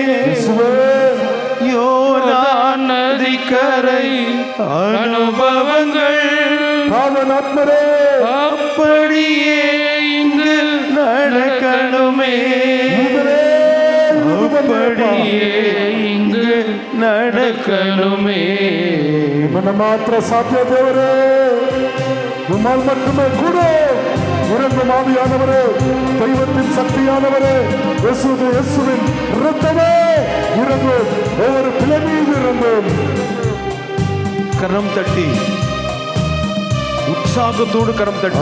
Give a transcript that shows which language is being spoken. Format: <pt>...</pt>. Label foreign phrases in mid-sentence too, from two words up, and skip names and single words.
<ta>யோர்தான் நதிக்கரை அனுபவங்கள் அப்படியே இங்கு நடக்கணுமே. அப்படியே இங்கு நடக்கணுமே.</ta> <kn>ಮಾತ್ರ ಸಾಧ್ಯ ದೇವರೇ,</kn> <ta>உம்மால் மட்டுமே கூட இறங்கும் ஆவியானவரே, தெய்வத்தின் சக்தியானவரே, இயேசுவின் இரத்தமே இறங்கும், ஒவ்வொரு பிள்ளை மீது இறங்கும். கரம் தட்டி உற்சாகத்தோடு கரம் தட்டி</ta>